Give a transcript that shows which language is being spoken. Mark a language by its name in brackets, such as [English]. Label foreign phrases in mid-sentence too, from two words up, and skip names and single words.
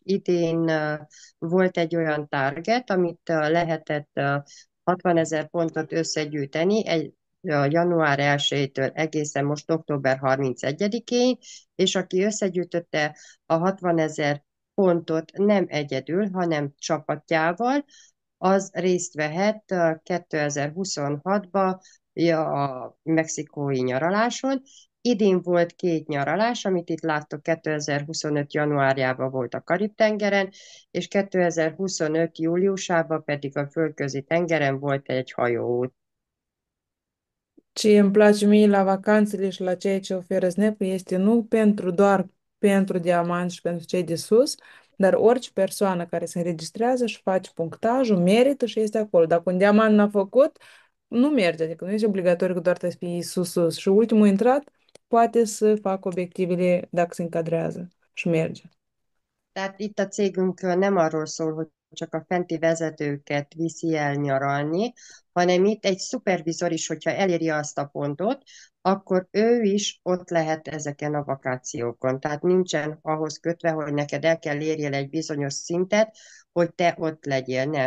[Hungarian] Idén volt egy olyan target, amit lehetett 60 000 pontot összegyűjteni, január 1-től egészen most október 31-én, és aki összegyűjtötte a 60 000 pontot nem egyedül, hanem csapatjával, az részt vehet 2026-ba a mexikói nyaraláson. Idén volt 2 nyaralás, amit itt láttok, 2025. januárjában volt a Karib-tengeren, és 2025. júliusában pedig a Földközi tengeren volt egy hajóút. [Romanian] Ce îmi place mie la vacanțele și la ceea ce oferă Snap este nu doar pentru diamanți și pentru cei de sus, dar orice persoană care se înregistrează și face punctajul, merită și este acolo. Dacă un diamant n-a făcut, nu merge, adică nu este obligatoriu că doar trebuie să fii sus-sus. Și ultimul intrat poate să facă obiectivele dacă se încadrează și merge. [Hungarian] Tehát itt a cégünk nem arról szól, hogy csak a fenti vezetőket viszi el nyaralni, hanem itt egy szupervizor is, hogyha eléri azt a pontot, akkor ő is ott lehet ezeken a vakációkon. Tehát nincsen ahhoz kötve, hogy neked el kell érjél egy bizonyos szintet, hogy te ott legyél, nem.